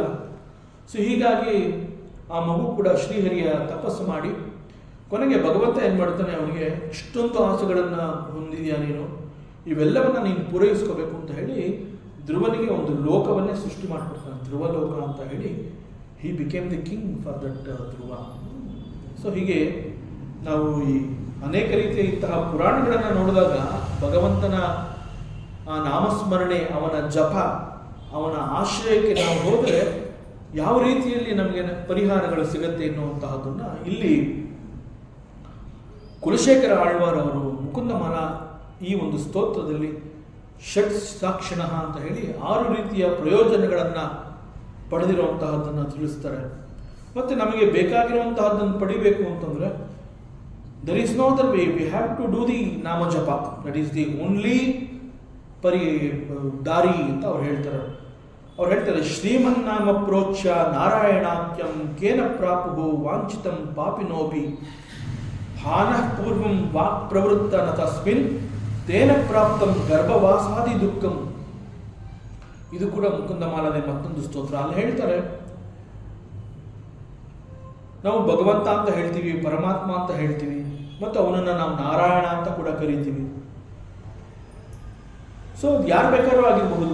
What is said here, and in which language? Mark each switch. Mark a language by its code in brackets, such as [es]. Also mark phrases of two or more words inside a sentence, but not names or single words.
[kn] ಸೊ ಹೀಗಾಗಿ ಆ ಮಗು ಕೂಡ ಶ್ರೀಹರಿಯ ತಪಸ್ಸು ಮಾಡಿ ಕೊನೆಗೆ ಭಗವಂತ ಏನು ಮಾಡ್ತಾನೆ, ಅವನಿಗೆ ಇಷ್ಟೊಂದು ಆಸೆಗಳನ್ನು ಹೊಂದಿದೆಯಾ ನೀನು, ಇವೆಲ್ಲವನ್ನು ನೀನು ಪೂರೈಸ್ಕೋಬೇಕು ಅಂತ ಹೇಳಿ ಧ್ರುವನಿಗೆ ಒಂದು ಲೋಕವನ್ನೇ ಸೃಷ್ಟಿ ಮಾಡಿಕೊಡ್ತಾನೆ, ಧ್ರುವಲೋಕ ಅಂತ ಹೇಳಿ. [en] He became the king for that Dhruva. [kn] ಸೊ ಹೀಗೆ ನಾವು ಈ ಅನೇಕ ರೀತಿಯ ಇಂತಹ ಪುರಾಣಗಳನ್ನು ನೋಡಿದಾಗ ಭಗವಂತನ ಆ ನಾಮಸ್ಮರಣೆ, ಅವನ ಜಪ, ಅವನ ಆಶ್ರಯಕ್ಕೆ ನಾವು ಹೋದರೆ ಯಾವ ರೀತಿಯಲ್ಲಿ ನಮಗೆ ಪರಿಹಾರಗಳು ಸಿಗತ್ತೆ ಎನ್ನುವಂತಹದ್ದನ್ನು ಇಲ್ಲಿ ಕುಲಶೇಖರ ಆಳ್ವಾರ್ ಅವರು ಮುಕುಂದಮಾಲ ಈ ಒಂದು ಸ್ತೋತ್ರದಲ್ಲಿ ಷಟ್ ಸಾಕ್ಷಿಣ ಅಂತ ಹೇಳಿ 6 ರೀತಿಯ ಪ್ರಯೋಜನಗಳನ್ನು ಪಡೆದಿರುವಂತಹದ್ದನ್ನು ತಿಳಿಸ್ತಾರೆ. ಮತ್ತು ನಮಗೆ ಬೇಕಾಗಿರುವಂತಹದ್ದನ್ನು ಪಡಿಬೇಕು ಅಂತಂದರೆ [en] there is no other way, we have to do the nama japa, that is the only [kn] ದಾರಿ ಅಂತ ಅವ್ರು ಹೇಳ್ತಾರೆ [sa] ಶ್ರೀಮನ್ನಾಮ ಪ್ರೋಚ್ಯ ನಾರಾಯಣಾಖ್ಯಂ ಕೇನ ಪ್ರಾಪುಹು ವಾಂಛಿತಂ ಪಾಪಿನೋಪಿ ಹಾನಃ ಪೂರ್ವಂ ವಾಕ್ ಪ್ರವೃತ್ತ ನ ತಸ್ಮಿನ್ ತೇನ ಪ್ರಾಪ್ತಂ ಗರ್ಭವಾಸಾದಿ ದುಃಖಂ. [kn] ಇದು ಕೂಡ ಮುಕುಂದಮಾಲದ ಮತ್ತೊಂದು ಸ್ತೋತ್ರ. ಅಲ್ಲಿ ಹೇಳ್ತಾರೆ, ನಾವು ಭಗವಂತ ಅಂತ ಹೇಳ್ತೀವಿ, ಪರಮಾತ್ಮ ಅಂತ ಹೇಳ್ತೀವಿ, ಮತ್ತು ಅವನನ್ನು ನಾವು ನಾರಾಯಣ ಅಂತ ಕೂಡ ಕರಿತೀವಿ. ಸೊ ಯಾರು ಬೇಕಾದ್ರೂ ಆಗಿರಬಹುದು.